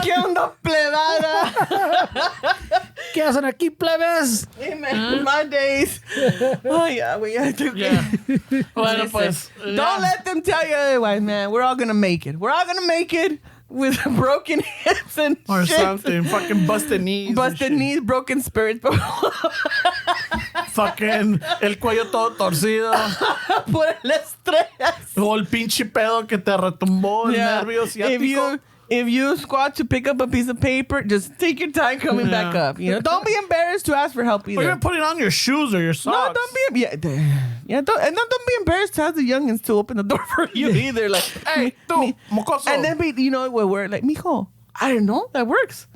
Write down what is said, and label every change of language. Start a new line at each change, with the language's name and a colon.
Spanish: ¿Qué onda, plebada? ¿Qué hacen aquí, plebes?
English: Hey, man, my days. Oh, yeah, we have to.
Spanish: Yeah. Bueno, pues.
English: Don't let them tell you otherwise, man. We're all gonna make it. We're all gonna make it with broken hips and Or shit. something. Fucking busted knees. Busted knees, broken spirits.
Spanish: Fucking el cuello todo torcido. Por el estrés. O el pinche pedo que te retumbó el nervio ciático.
English: If you squat to pick up a piece of paper, just take your time coming back up. You know, don't be embarrassed to ask for help either. Or you're putting on your shoes or your socks. No, don't be. Yeah, don't be embarrassed to ask the youngins to open the door for you either. Like,
Spanish: Hey, tú, mocoso.
English: and then you know, we're like, mijo, I don't know, that works.